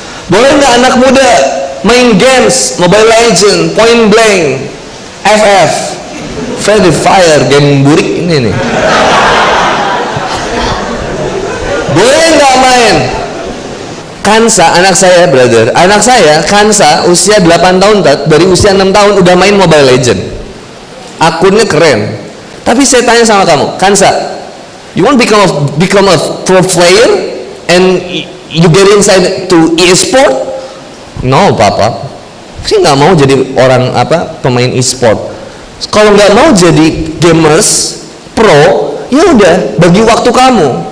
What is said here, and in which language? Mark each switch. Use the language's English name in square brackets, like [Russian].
[Indonesian] Boleh nggak anak muda main games, Mobile Legend, Point Blank, FF, Friendly Fire, game burik ini nih? Boleh nggak main? Kansa, anak saya, brother, anak saya Kansa usia 8 tahun, dari usia 6 tahun udah main Mobile Legend, akunnya keren. Tapi saya tanya sama kamu, [English] Kansa, you want become a pro player and you get inside to e-sport? [Indonesian] No, papa, saya nggak mau jadi orang pemain e-sport. Kalau nggak mau jadi gamers pro, ya udah, bagi waktu kamu.